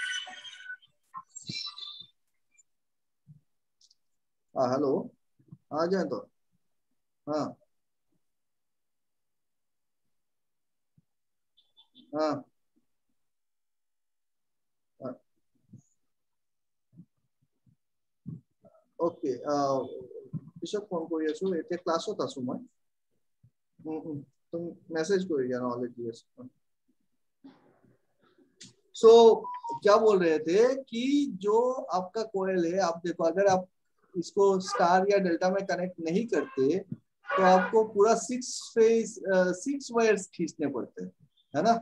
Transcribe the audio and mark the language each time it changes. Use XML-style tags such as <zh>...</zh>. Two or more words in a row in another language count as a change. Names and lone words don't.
<hi>हाँ हेलो, आ जाए तो। हाँ हाँ हाँ, ओके।</hi> <as>পিছত ফোন কৰি আছো, এতিয়া ক্লাছত আছো মই। তুমি মেसेज কৰি দিয়া নহলে দি আছো।</as> <hi>सो क्या बोल रहे थे कि जो आपका कोयल है, आप देखो अगर आप इसको स्टार या डेल्टा में कनेक्ट नहीं करते तो आपको पूरा 6 वायर्स खींचने पड़ते हैं, है ना?</hi>